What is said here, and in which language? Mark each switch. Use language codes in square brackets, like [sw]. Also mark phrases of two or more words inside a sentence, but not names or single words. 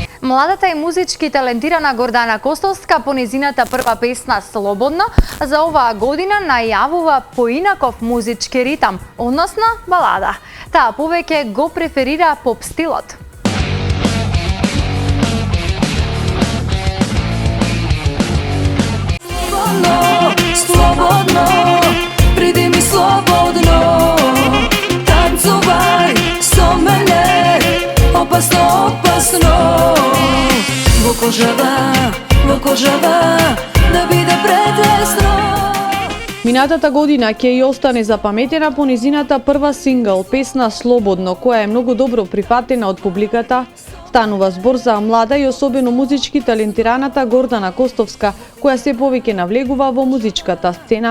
[mk] Младата и музички талентирана Гордана Костовска по незината прва песна "Слободно" за оваа година најавува поинаков музички ритам, односно балада. Таа повеќе го преферира поп стилот. Слободно, приди ми слободно, танцувај со мене, опасно, опасно. Во кожава, да биде претесно. Минатата година ќе ја остане запаметена по низината прва сингл, песна "Слободно", која е многу добро прифатена од публиката. Станува збор за млада и особено музички талентираната Гордана Костовска, која се повеќе навлегува во музичката сцена.